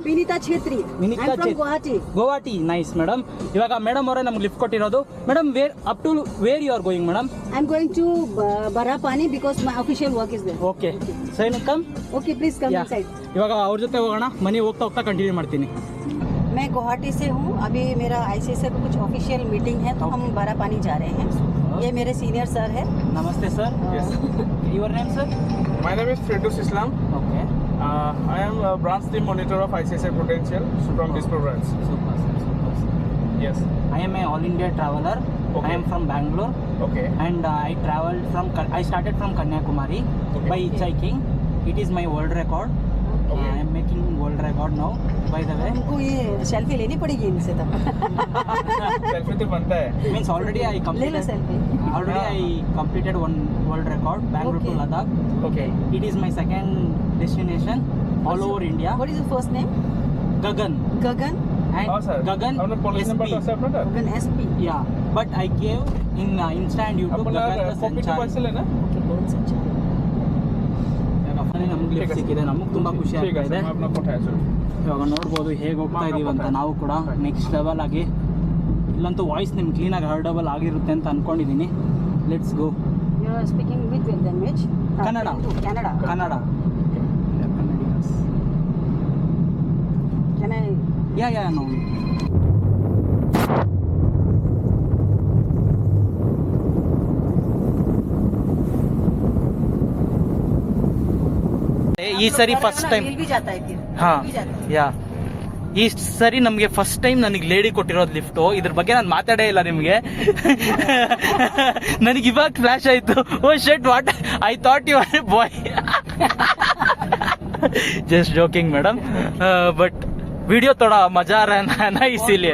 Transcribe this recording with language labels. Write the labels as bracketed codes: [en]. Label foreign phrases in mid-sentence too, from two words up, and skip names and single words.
[kn] ವಿನಿತಾ ಛೇತ್ರಿ. [en] ಗುವಾಹಟಿ. nice madam. [kn] ಇವಾಗ ಮೇಡಮ್ ಅವರೇ ನಮ್ಗೆ ಲಿಫ್ಟ್ ಕೊಟ್ಟಿರೋದು. [en] Madam, where you are going madam? I am going to Barapani because my official work is there. okay, so ಏನು ಕಮ್. Okay, please come inside. [kn] ಇವಾಗ ಅವ್ರ ಜೊತೆ ಹೋಗೋಣ. ಮನೆ ಹೋಗ್ತಾ ಕಂಟಿನ್ಯೂ ಮಾಡ್ತೀನಿ. [hi] मैं गुवाहाटी से हूँ. अभी मेरा ICSI का कुछ [en] official meeting [hi] है, तो हम बारापानी जा रहे हैं. ये मेरे सीनियर सर है. नमस्ते सर. [en] Your name sir? My name is Fredus Islam. ಓಕೆ. I am a branch team monitor of ICSI Prudential from Dispur branch. Super sir. Yes. I am a all India traveler. Okay. I am from Bangalore. Okay. And I started from Kanyakumari by hitchhiking. It is my world record. I am making world record now, by the way. [hi] हमको ये सेल्फी लेनी पड़ेगी इनसे तब. Selfie तो बनता है. [en] Means already I [hi] ले लो [en] completed. [hi] सेल्फी. [en] Already I completed one world record, Bangalore to Okay. Ladakh. Okay. It is my second destination all over India. What is your first name? Gagan. Gagan. And [hi] हाँ सर. Gagan अपना [en] police number [hi] SP. तो सब ना. [en] Gagan SP. Yeah, but I gave in Insta and YouTube [hi] अपना [en] Gagan the copy to Sanchari. [hi] parcel है ना. Okay, बहुत अच्छा. [kn] ನಮ್ಗೆ ಲಿಫ್ಟ್ ಸಿಕ್ಕಿದೆ, ನಮಗೆ ತುಂಬ ಖುಷಿ [hi] ठीक [kn] ಆಗ್ತಾ [hi] है [kn] ಇದೆ. [hi] सर. मैं अपना फोटो है सर. [kn] ಇವಾಗ ನೋಡ್ಬೋದು ಹೇಗೆ ಹೋಗ್ತಾ ಇದೀವಿ ಅಂತ. ನಾವು ಕೂಡ [en] next level [kn] ಆಗಿ, ಇಲ್ಲಂತೂ ವಾಯ್ಸ್ ನಿಮ್ಗೆ ಕ್ಲೀನಾಗಿ ಹರ್ಡಬಲ್ ಆಗಿರುತ್ತೆ ಅಂತ ಅನ್ಕೊಂಡಿದ್ದೀನಿ. [en] Let's go. You are speaking with language? Kannada. Kannada. ಕನ್ನಡ. Can I? Yeah no. [kn] ಈ ಸರಿ [en] first time. [hi] मिल भी जाता है फिर. [kn] ಹಾ, [hi] मिल भी जाता है. [kn] ಯಾ ಈ ಸರಿ ನಮಗೆ [en] first time [kn] ನನಗೆ ಲೇಡಿ ಕೊಟ್ಟಿರೋದು ಲಿಫ್ಟು. ಇದ್ರ ಬಗ್ಗೆ ನಾನು ಮಾತಾಡೇ ಇಲ್ಲ ನಿಮಗೆ. ನನಗೆ ಇವಾಗ ಫ್ಲಾಶ್ ಆಯ್ತು. [en] Oh shit, what I thought you are a boy. just joking madam, but video [hi] थोड़ा मज़ा रहा इसीलिए.